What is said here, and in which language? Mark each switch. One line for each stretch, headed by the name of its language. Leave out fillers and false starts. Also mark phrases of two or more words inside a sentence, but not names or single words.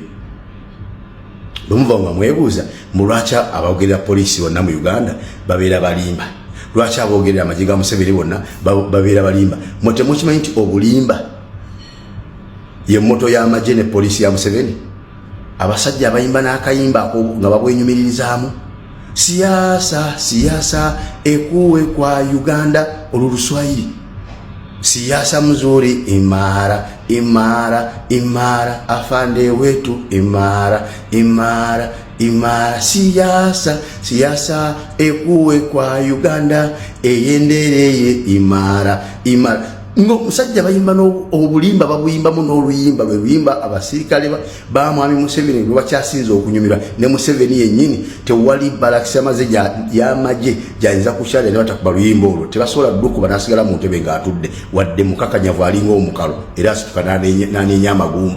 Ganda: Bwe muva nga mwebuuza mu lwaki abogerera poliisi bonna mu Uganda babeera balimba, lwaki abogerera amagye ga Museveni bonna babeera balimba? Mwe temukimanyi nti obulimba ye moto y'amagye ne poliisi ya Museveni? Abasajja abayimba n'akayimba ako nga babwenyumirizaamu siasa ekuwe kwa Uganda oluluswahili,
Swahili: siasa mzuri imara afande wetu imara siasa
Ganda: ekuwe kwa Uganda eyendereye imara. Ngo musajja bayimba obulimba babuyimbamu n'oluyimba lwe luyimba abasirikale ba mwami Museveni lwe bakyasinza okunyumirwa ne Museveni yennyini. Tewali balakisa maze y'amagye gyayinza kukyalira ne batakuba luyimba olwo, tebasobola ddukuba n'asigala mu ntebe ng'atudde wadde mukakanyavu alinga omukalo era asituka n'aneenya amagumba.